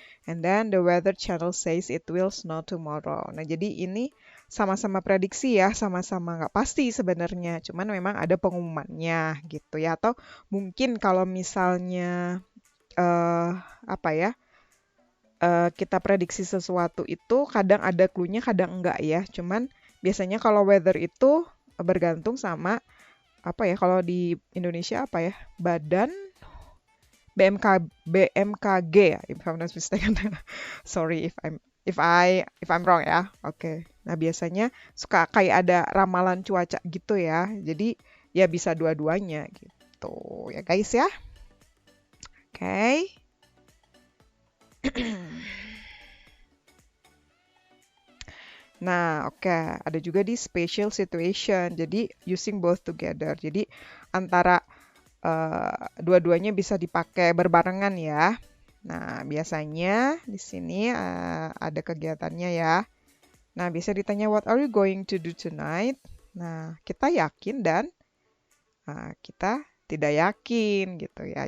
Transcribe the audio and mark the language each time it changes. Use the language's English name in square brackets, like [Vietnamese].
[English] And then the weather channel says it will snow tomorrow. [Indonesian] Nah, jadi ini sama-sama prediksi ya, sama-sama nggak pasti sebenarnya. Cuman memang ada pengumumannya gitu ya. Atau mungkin kalau misalnya apa ya, kita prediksi sesuatu itu kadang ada clue-nya, kadang enggak ya. Cuman biasanya kalau weather itu bergantung sama apa ya, kalau di Indonesia apa ya, Badan BMKG ya, [English] if I'm not mistaken. Sorry if I'm wrong [Indonesian] ya. Oke. Nah, biasanya suka kayak ada ramalan cuaca gitu ya. Jadi ya bisa dua-duanya gitu ya guys ya. Oke. Nah, oke, ada juga di [English] special situation. [Indonesian] Jadi [English] using both together. [Indonesian] Jadi antara dua-duanya bisa dipakai berbarengan ya. Nah, biasanya di sini ada kegiatannya ya. Nah, bisa ditanya [English] what are you going to do tonight? [Indonesian] Nah, kita yakin dan kita tidak yakin gitu ya.